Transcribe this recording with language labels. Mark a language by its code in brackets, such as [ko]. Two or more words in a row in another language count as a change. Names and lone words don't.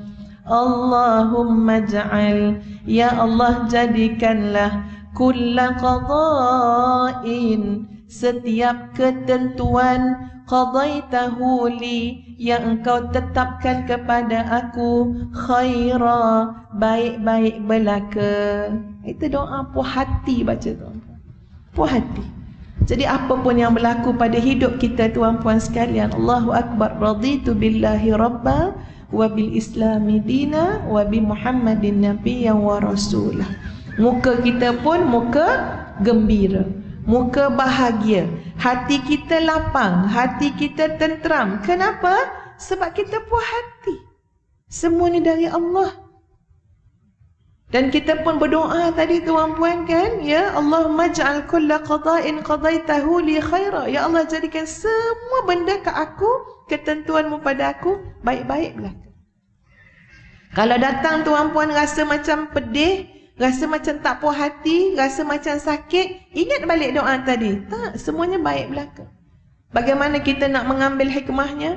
[ar] اللهم اجعل, [ms] ya Allah jadikanlah [ar] كل قضاء, [ms] setiap ketentuan, [ar] قضيته لي, [ms] yang engkau tetapkan kepada aku, khaira, baik-baik belaka. Itu doa puas hati baca tu. Puas hati. Jadi apa pun yang berlaku pada hidup kita tuan-puan sekalian, [ar] الله أكبر رضيت بالله ربا وبالإسلام دينا وبمحمد نبيا ورسولا. [ms] Muka kita pun muka gembira, muka bahagia, hati kita lapang, hati kita tenteram. Kenapa? Sebab kita puas hati. Semua ni dari Allah. Dan kita pun berdoa tadi tuan-puan kan, [ar] يا الله اجعل كل قضاء قضيته لي خيرا. [ms] Ya Allah, jadikan semua benda ke aku, ketentuanmu pada aku, baik-baik belaka. Kalau datang tuan-puan rasa macam pedih, rasa macam tak puas hati, rasa macam sakit, ingat balik doa tadi. Tak, semuanya baik belaka. Bagaimana kita nak mengambil hikmahnya?